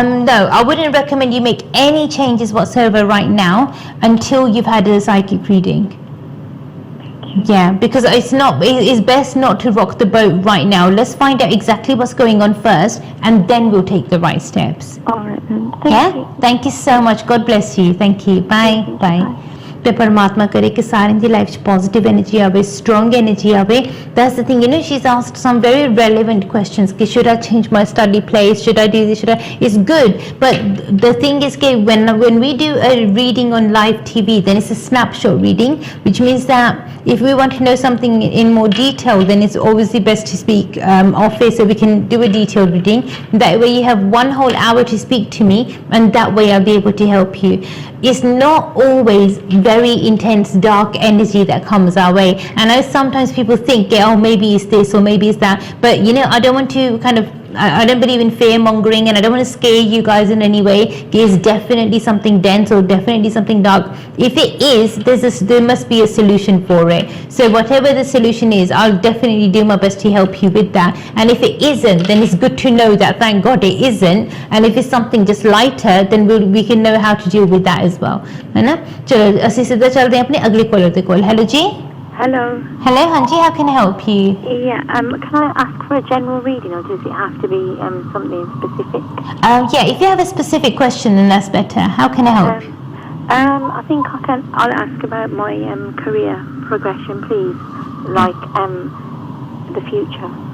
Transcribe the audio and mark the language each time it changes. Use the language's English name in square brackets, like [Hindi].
[English] No, I wouldn't recommend you make any changes whatsoever right now until you've had a psychic reading. Yeah, because it's best not to rock the boat right now. Let's find out exactly what's going on first, and then we'll take the right steps. All right then. Thank you. Thank you so much. God bless you. Thank you. Bye. Bye. [Punjabi] ਤੇ ਪਰਮਾਤਮਾ ਕਰੇ ਕਿ ਸਾਰਿਆਂ ਦੀ life 'ਚ positive energy ਆਵੇ, strong energy ਆਵੇ. [English] That's the thing, she's asked some very relevant questions. Should I change my study place? Should I do this? It's good, but the thing is, when we do a reading on live TV, then it's a snapshot reading, which means that if we want to know something in more detail, then it's obviously best to speak off air, so we can do a detailed reading. That way you have 1 whole hour to speak to me, and that way I'll be able to help you. It's not always very intense dark energy that comes our way. I know sometimes people think, oh, maybe it's this or maybe it's that, but I don't want to I don't believe in fear mongering, and I don't want to scare you guys in any way. There's definitely something dense or definitely something dark. If it is, there must be a solution for it. So whatever the solution is, I'll definitely do my best to help you with that. And if it isn't, then it's good to know that thank God it isn't. And if it's something just lighter, then we can know how to deal with that as well. [Hindi] है ना? [Punjabi] चलो ਅਸੀਂ ਸਿੱਧਾ ਚੱਲਦੇ ਹਾਂ ਆਪਣੇ ਅਗਲੇ collar ਦੇ ਕੋਲ. [English] Hello जी. Hello. Hello, Hanji, how can I help you? Yeah, can I ask for a general reading, or does it have to be something specific? Yeah, if you have a specific question, then that's better. How can I help? I think I'll ask about my career progression, please, like the future.